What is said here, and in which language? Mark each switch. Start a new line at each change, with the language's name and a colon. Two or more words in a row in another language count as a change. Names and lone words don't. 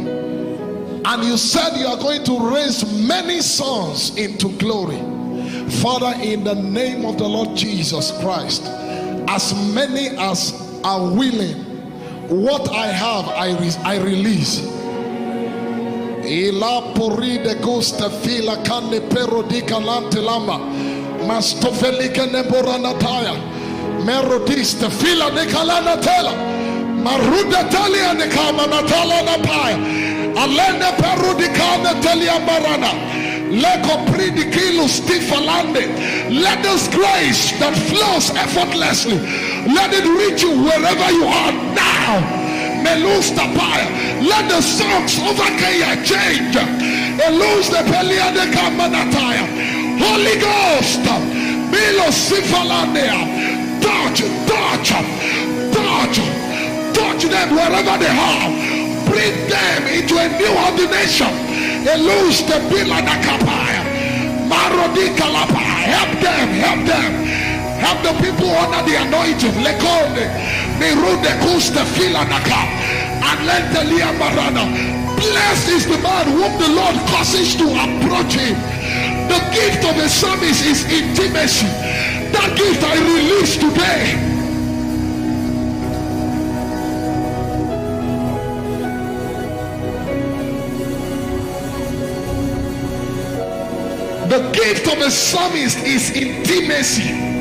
English: And you said you are going to raise many sons into glory. Father, in the name of the Lord Jesus Christ, as many as are willing, what I have, I release. Ila pori de gusta fila kane pero di kalante lama mastofelika nemboranataya merodista fila de kalana tela maruda talia de kama natala na paya alende peru di kama telia barana leko pridi kilo stifalande. Let this grace that flows effortlessly, let it reach you wherever you are now. Melus tapaya. Let the songs over Kenya change. Elus the pelia de kamanataya. Holy Ghost, Milo Sifalandea. Touch them wherever they are. Bring them into a new ordination. Elus the pila da kapaya. Marodi kalapa. Help them. Help the people under the anointing. Lekonde. Mirude kuste fila naka. And let the liya marana. Blessed is the man whom the Lord causes to approach him. The gift of a psalmist is intimacy. That gift I release today. The gift of a psalmist is intimacy.